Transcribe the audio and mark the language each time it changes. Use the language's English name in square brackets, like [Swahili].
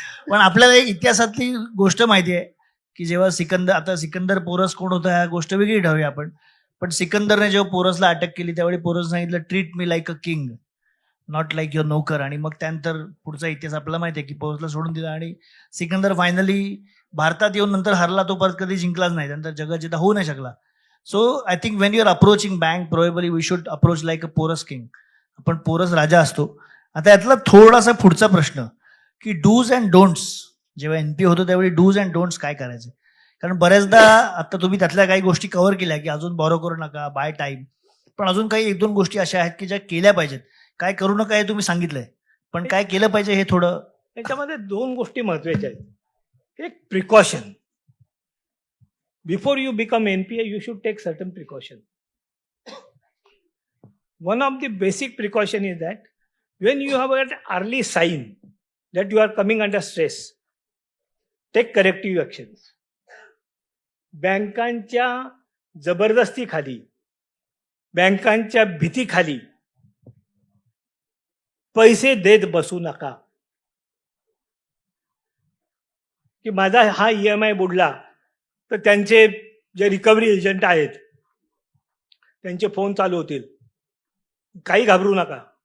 [Marathi] पण आपल्याला एक इतिहासातली गोष्ट माहिती आहे की जेव्हा सिकंदर पोरस कोण होता ह्या गोष्ट वेगळी ठेवूया आपण. पण सिकंदरने जेव्हा पोरसला अटक केली त्यावेळी पोरस सांगितलं [English] Treat me like a king not like your नोकर. [Marathi] आणि मग त्यानंतर पुढचा इतिहास आपल्याला माहिती आहे की पोरसला सोडून दिला आणि सिकंदर फायनली भारतात येऊन नंतर हरला. तो परत कधी जिंकलाच नाही, त्यानंतर जगात जिथं होऊ नाही शकला. [English] So I think when you are approaching bank probably we should approach like a Porus king. [Marathi] आपण पोरस राजा असतो. आता यातला थोडासा पुढचा प्रश्न की [English] do's and don'ts, [Marathi] जेव्हा एनपी होतो त्यावेळी डूज अँड डोंट्स काय करायचे? कारण बऱ्याचदा आता तुम्ही त्यातल्या काही गोष्टी कव्हर केल्या की अजून बॉरो करू नका, [English] by time, [Marathi] पण अजून काही 1-2 गोष्टी अशा आहेत की ज्या केल्या पाहिजेत. काय करू नका हे तुम्ही सांगितलंय, पण काय केलं पाहिजे हे थोडं. याच्यामध्ये 2 गोष्टी महत्वाच्या आहेत. एक precaution. [English] Before you become NPA you should take certain precaution. One of the basic precaution is that when you have an early sign that you are coming under stress, take corrective actions. [Marathi] बँकांच्या जबरदस्तीखाली, बँकांच्या भीतीखाली पैसे देत बसू नका. की माझा हा EMI बुडला तर त्यांचे जे रिकव्हरी एजंट आहेत त्यांचे फोन चालू होतील. काही घाबरू नका.